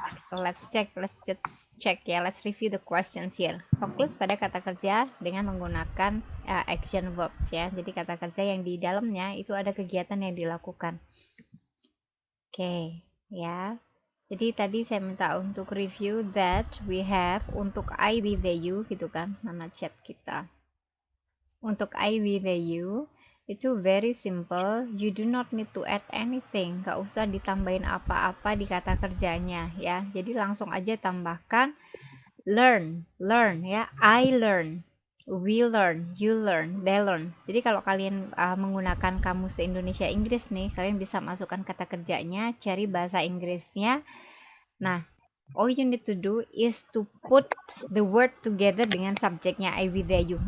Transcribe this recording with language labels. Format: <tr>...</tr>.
<en>Let's just check ya, let's review the questions here.</en> <id>Fokus pada kata kerja dengan menggunakan action verbs ya. Jadi kata kerja yang di dalamnya itu ada kegiatan yang dilakukan. Oke, ya. Jadi tadi saya minta untuk</id> <en>review that we have</en> <id>untuk I, we, they, you gitu kan, mana chat kita.</id> <en>Untuk I, we, they, you itu very simple, you do not need to add anything,</en> <id>gak usah ditambahin apa-apa di kata kerjanya ya. Jadi langsung aja tambahkan learn ya,</id> <en>I learn, we learn, you learn, they learn.</en> <id>Jadi kalau kalian menggunakan kamus Indonesia Inggris nih, kalian bisa masukkan kata kerjanya, cari bahasa Inggrisnya.</id> <en>Nah, all you need to do is to put the word together</en> <id>dengan subjeknya</id> <en>I, we, they, you.</en>